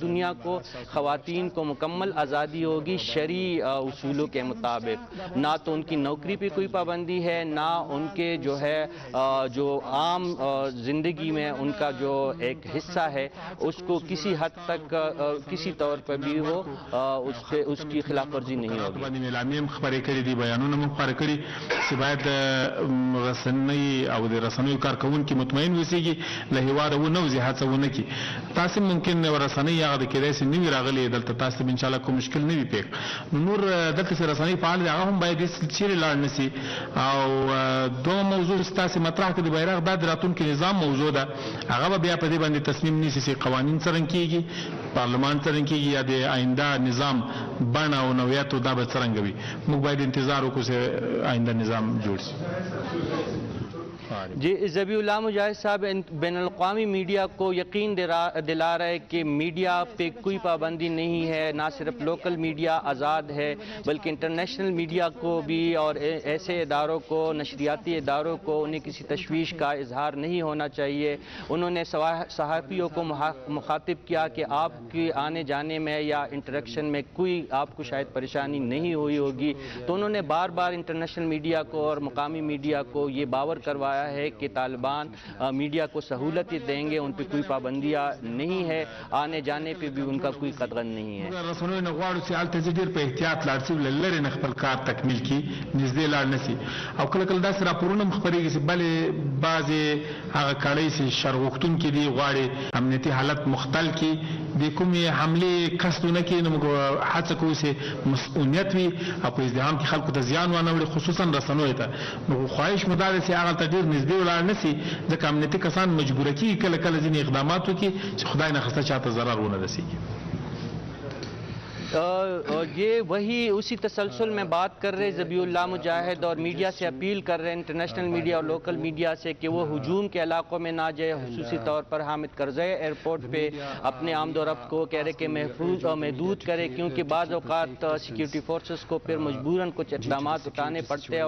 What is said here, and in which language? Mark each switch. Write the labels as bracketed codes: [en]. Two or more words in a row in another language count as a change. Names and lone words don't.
[ur] دنیا کو خواتین کو مکمل آزادی ہوگی شرعی اصولوں کے مطابق، نہ تو ان کی نوکری پہ کوئی پابندی ہے، نہ ان کے جو ہے جو عام زندگی میں ان کا جو ایک حصہ ہے اس کو کسی حد تک کسی طور پر بھی وہ اس کی خلاف ورزی نہیں ہوگی. [ps] اعلامیه خبرې کړې دي، بیانونه مو خبرې کړي چې باید رسنۍ او د رسنیو کارکوونکي مطمئن اوسېږي له هېواده ونوځي، هڅه ونه کړي. تاسې ممکن رسنۍ هغه د کېدای شي نه وي راغلې دلته، تاسو ته انشاءالله کوم مشکل نه وي پېښ. نور دلته چې رسنۍ فعال دي هغه هم باید چېرې لاړ نه سي. او دومره موضوع چې تاسې مطرح کړي د بیرغ دا د راتلونکي نظام موضوع ده، هغه به بیا په دې باندې تصمیم نیسي چې قوانین څرنګه کېږي، پارلمان څرنګه کېږي، یا د آینده نظام بڼه او نوعیت دا به څرنګه وي. موږ باید انتظار وکړو چې آینده نظام جوړ شي. [ur] جی ذبیح اللہ مجاہد صاحب بین الاقوامی میڈیا کو یقین دلا رہے کہ میڈیا پہ کوئی پابندی نہیں ہے، نہ صرف [en] لوکل میڈیا [ur] آزاد ہے بلکہ [en] انٹرنیشنل میڈیا [ur] کو بھی اور ایسے اداروں کو، نشریاتی اداروں کو، انہیں کسی تشویش کا اظہار نہیں ہونا چاہیے. انہوں نے صحافیوں کو مخاطب کیا کہ آپ کی آنے جانے میں یا انٹریکشن میں کوئی آپ کو شاید پریشانی نہیں ہوئی ہوگی. تو انہوں نے بار بار [en] انٹرنیشنل میڈیا [ur] کو اور مقامی میڈیا کو یہ باور کروایا ہے کہ طالبان میڈیا کو سہولتیں دیں گے، ان پہ کوئی پابندیاں نہیں ہے، آنے جانے پہ بھی ان کا کوئی قدغن نہیں ہے. [ps] رسنیو نه غواړو چې هلته چې ډېر په احتیاط لاړ شي، له لرې نه خپل کار تکمیل کړي، نږدې لاړ نه شي. او کله کله داسې راپورونه هم خپرېږي چې بلې بعضې هغه کړۍ چې شر غوښتونکي دي غواړي امنیتي حالت مختل کړي، د کومې حملې قصد ونه کړي. نو موږ هڅه کوو چې مسؤلیت وي او په ازدحام کې خلکو ته زیان ونه وړي، خصوصا رسنیو ته. نو خواهش مو دا ده چې هغه ته ډېر نږدې ولاړ نه سي، ځکه امنیتي کسان مجبوره کېږي کله کله ځینې اقدامات وکړي چې خدای نخواسته چاته ضرر ونه رسېږي. [ur] یہ وہی اسی تسلسل میں بات کر رہے ذبیح اللہ مجاہد اور میڈیا سے اپیل کر رہے ہیں, [en] international media [ur] اور [en] local media [ur] سے، کہ وہ ہجوم کے علاقوں میں نہ جائے. خصوصی طور پر حامد کرزئی ایئرپورٹ پہ اپنے آمدورفت کو کہہ رہے کہ محفوظ اور محدود کرے، کیونکہ بعض اوقات [en] security forces [ur] کو پھر مجبوراً کچھ اقدام اٹھانے پڑتے ہیں.